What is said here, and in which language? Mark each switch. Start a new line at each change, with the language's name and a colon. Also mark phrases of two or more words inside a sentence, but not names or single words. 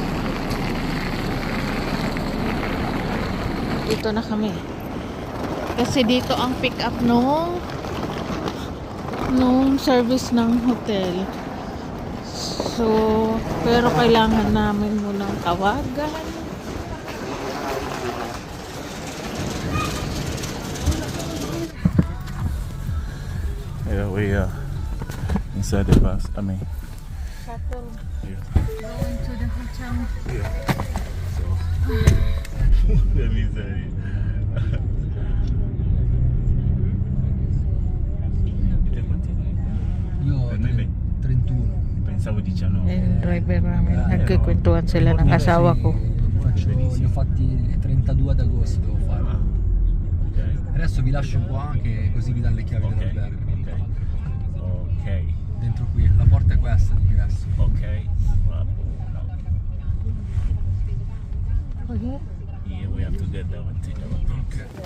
Filipino: Dito na kami. Kasi dito ang
English: pick up
Filipino: nung service ng hotel. So, pero kailangan namin munang tawagan.
English: Yeah, we are inside the bus. I mean, Shuttle. yeah. Going to the hotel. So, let me tell you.
Italian: Io 31. Pensavo 19.
Filipino: Yung driver namin. Nagkikwentuhan sila ng asawa ko.
Italian: Li ho fatti il 32 ad agosto devo fare. Ok. Adesso vi lascio qua che così vi danno le chiavi Ok. dell'albergo. Ok. Dentro qui, la porta è questa d'ingresso.
English: Ok. Well, Okay. yeah, we have to get that one thing. Ok.